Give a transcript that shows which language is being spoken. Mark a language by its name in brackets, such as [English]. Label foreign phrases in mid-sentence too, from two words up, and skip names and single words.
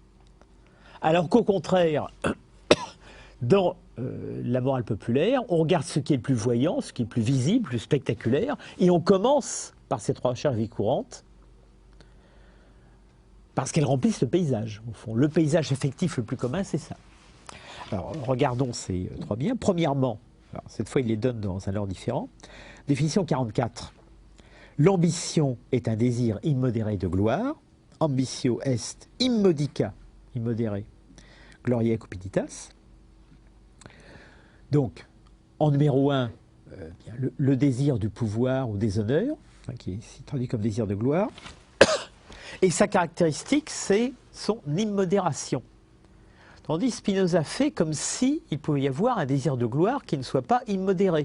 [French] Alors qu'au contraire, dans la morale populaire, on regarde ce qui est le plus voyant, ce qui est le plus visible, le plus spectaculaire, et on commence par ces 3 recherches de vie courante, parce qu'elles remplissent le paysage, au fond. Le paysage affectif le plus commun, c'est ça. Alors, regardons ces 3 biens. Premièrement, alors, cette fois, il les donne dans un ordre différent. Définition 44. L'ambition est un désir immodéré de gloire. [Latin] Ambitio est immodica, immodéré, gloriae cupiditas. [French] Donc, en numéro 1, le désir du pouvoir ou des honneurs, qui est ici traduit comme désir de gloire. Et sa caractéristique, c'est son immodération. Tandis Spinoza fait comme s'il pouvait y avoir un désir de gloire qui ne soit pas immodéré.